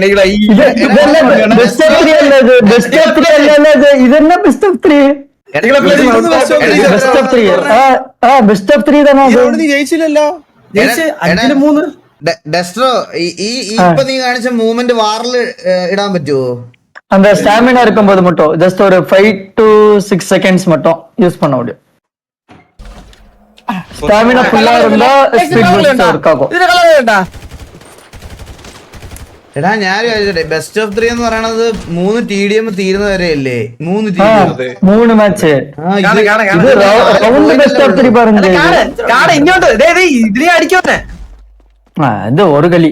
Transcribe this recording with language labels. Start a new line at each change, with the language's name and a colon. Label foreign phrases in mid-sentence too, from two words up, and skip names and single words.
Malayalam: ഇതന്നെ
English: best of 3. best of 3
Malayalam: തന്നെ. നീ ജയിച്ചില്ലല്ലോ. ജയിച്ച് 5-3. ഡെസ്ട്രോ ഇപ്പൊ നീ കാണിച്ച മൂവ്മെന്റ് വാറില് ഇടാൻ പറ്റുമോ?
Tamil: அந்த ஸ்டாமினா இருக்கும்போது மட்டும் ஜஸ்ட் ஒரு
English: 5 to 6 seconds
Tamil: மட்டும் யூஸ் பண்ண முடியும். ஸ்டாமினா ஃபுல்லா இருந்தா
English: speed boost work
Tamil: ஆகும்.
Malayalam: ഇതിന്റെ കളർ വേണ്ട. എടാ ഞാൻ
English: best of 3
Malayalam: എന്ന് പറയണത് 3 TDM തീരുന്ന വരെ അല്ലേ? 3 TDM. 3 മാച്ച് കാണാം, കാണാം, ഇത് കാണാം. റൗണ്ട്
English: best of 3
Malayalam: പറഞ്ഞു. കാട് ഇങ്ങോട്ട് ഇതിനെ അടിക്കോട്ടെ. ഇത് ഒരു കളി.